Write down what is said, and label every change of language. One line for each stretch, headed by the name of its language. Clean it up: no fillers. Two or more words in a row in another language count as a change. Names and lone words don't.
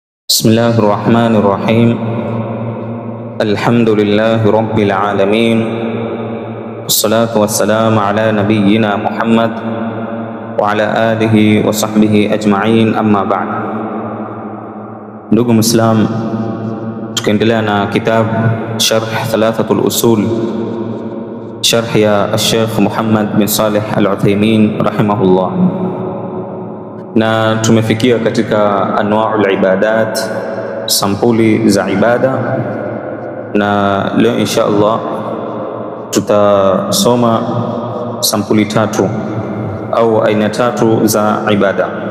Arabic: بسم الله الرحمن الرحيم. الحمد لله رب العالمين، والصلاة والسلام على نبينا محمد وعلى آله وصحبه أجمعين. أما بعد.
Swahili: Ndugu Muislam, tukiendelea na kitabu Sharh Thalathatul Usul, sharh ya Sheikh Muhammad bin Salih Al-Uthaymeen rahimahullah, na tumefikia katika
Arabic: أنواع العبادات,
Swahili: sampuli za ibada, na leo
Arabic: إن شاء الله
Swahili: tutasoma sampuli tatu au aina tatu za ibada.